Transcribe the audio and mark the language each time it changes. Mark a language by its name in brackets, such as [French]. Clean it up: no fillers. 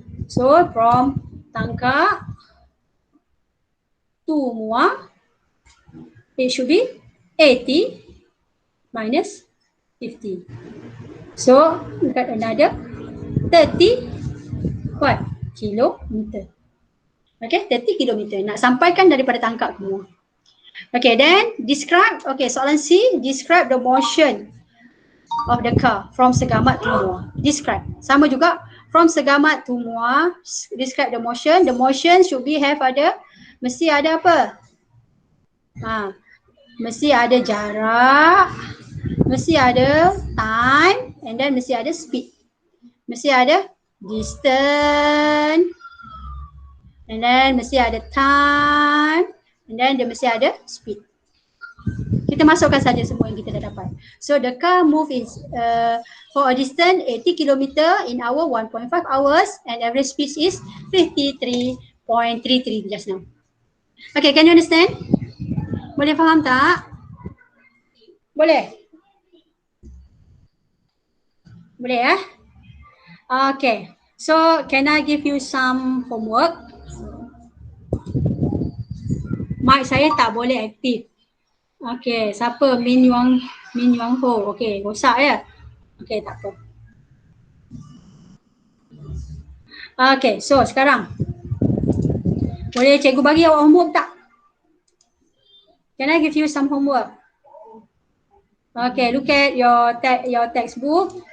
[English] So from Tangkak to MEWAH, it should be 80 minus 50. So we got another 30 what? Kilometer. Okay, 30 kilometer. [Malay] Nak sampaikan daripada Tangkak ke MEWAH. [English] Okay, then describe, okay, [Malay] soalan C, [English] describe the motion of the car from Segamat to MEWAH. Describe. [Malay] Sama juga, [English] from Segamat to MEWAH, describe the motion. The motion should be have [Malay] ada, mesti ada apa? Mesti ada jarak, mesti ada time, [English] and then [Malay] mesti ada speed. Mesti ada distance, [English] and then [Malay] mesti ada time, and then dia mesti ada speed. Kita masukkan saja semua yang kita dah dapat. [English] So the car move in for a distance 80 km in hour 1.5 hours and average speed is 53.33 just now. Okay, can you understand? [Malay] Boleh faham tak? Boleh? Boleh eh? Okay. [English] So can I give you some homework? [Malay] Mic saya tak boleh aktif. Okay, siapa? Min Yuang Ho. Okay, rosak ya? Okay, tak apa. Okay, so sekarang boleh cikgu bagi awak homework tak? [English] Can I give you some homework? Okay, look at your textbook.